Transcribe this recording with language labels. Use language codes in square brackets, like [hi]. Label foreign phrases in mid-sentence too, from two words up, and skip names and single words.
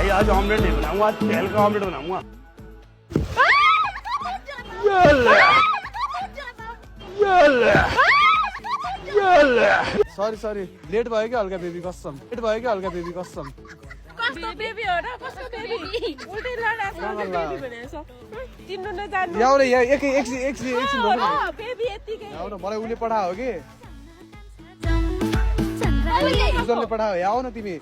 [hi] आज ऑमलेट नहीं बनाऊंगा, आज तेल का ऑमलेट बनाऊंगा। [en] sorry sorry [ne] लेट भयो क्या हल्का बेबी कसम लेट भयो क्या हल्का बेबी कसम कस्तो बेबी हो र कस्तो बेबी उल्टै लडाको बेबी भनेछ चिन्नु नजान्नु याउ न यहाँ एकछिन बेबी यतिकै याउ न मलाई उले पठायो कि उजरले पठायो याउ न तिमी